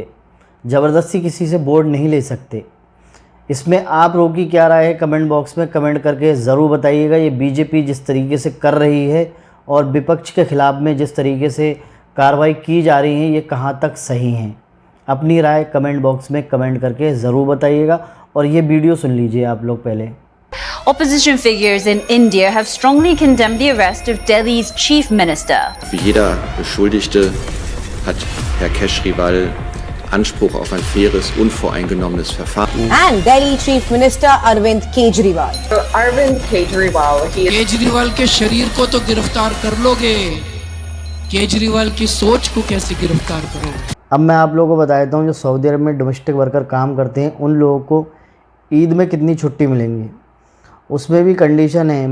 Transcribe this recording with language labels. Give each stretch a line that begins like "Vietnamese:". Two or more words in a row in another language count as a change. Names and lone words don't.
Hindi: ज़बरदस्ती किसी से वोट नहीं ले सकते। इसमें आप लोगों की क्या राय है,
English: comment box
Hindi: में कमेंट करके ज़रूर बताइएगा। ये बीजेपी जिस तरीके से कर रही है और विपक्ष के खिलाफ में जिस तरीके से कार्रवाई की जा रही है, ये कहाँ तक सही हैं। अपनी राय
English: comment box
Hindi: में कमेंट करके ज़रूर बताइएगा। और ये वीडियो सुन लीजिए आप लोग पहले।
English: opposition figures in India have strongly condemned the arrest of Delhi's chief minister.
German: Wie jeder Beschuldigte hat Herr Kejriwal Anspruch auf ein faires, unvoreingenommenes Verfahren.
English: And Delhi Chief Minister Arvind Kejriwal. Arvind Kejriwal,
Hindi: केजरीवाल के शरीर को तो गिरफ्तार कर लोगे, केजरीवाल की सोच को कैसे गिरफ्तार करोगे। अब मैं आप लोगों को बता देता हूँ, जो सऊदी अरब में
English: domestic worker
Hindi: काम करते हैं, उन लोगों को ईद में कितनी छुट्टी मिलेंगी, उसमें भी कंडीशन है।